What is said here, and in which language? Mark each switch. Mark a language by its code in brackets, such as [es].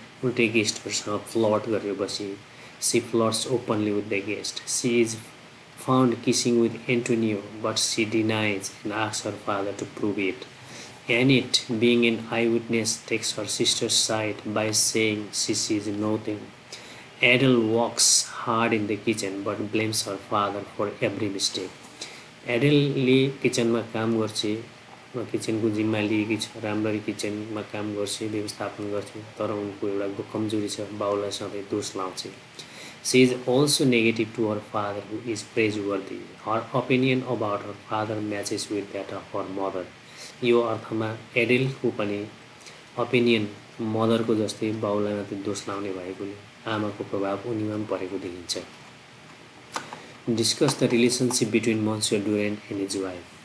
[ne] उल्टै गेस्टहरूसँग फ्लर्ट गरेर बसी. [en] She flirts openly with the guest. She is found kissing with Antonio but she denies and asks her father to prove it. Annette being an eye witness takes her sister's side by saying she sees nothing. Adele works hard in the kitchen but blames her father for every mistake. [ne] एडेलले किचनमा काम गर्छ, किचनको जिम्मा लिएकी छ, राम्ररी किचनमा काम गर्छ, व्यवस्थापन गर्छ, तर उनको एउटा कमजोरी छ, बाउलाई सधैँ दोष लाउँछ. [en] She is also negative to her father who is praiseworthy. Her opinion about her father matches with that of her mother. [ne] यो अर्थमा एडेलको पनि ओपिनियन मदरको जस्तै बाउलाई मात्रै दोष लाउने भएकोले आमाको प्रभाव उनीमा पनि परेको देखिन्छ. [en] Discuss the relationship between Monsieur Duren and his wife.